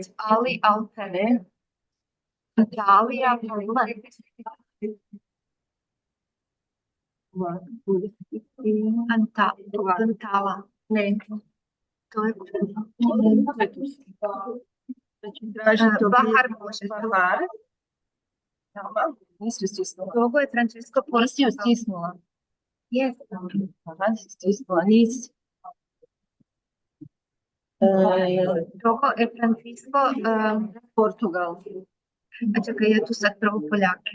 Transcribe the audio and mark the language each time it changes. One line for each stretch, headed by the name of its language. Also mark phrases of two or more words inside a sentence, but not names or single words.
Croatian: Ali Alpere, Italia, Poland. Antala. Ne. Bahar može. Bahar. Tamam. Nisi stisnula. Kogo je Francesco Nisi ju Portugal? stisnula. Jesam. Aha, nisi stisnula. Nisi. Kogo je Francisco Portugal. A čekaj, ja tu sad prvo Poljake.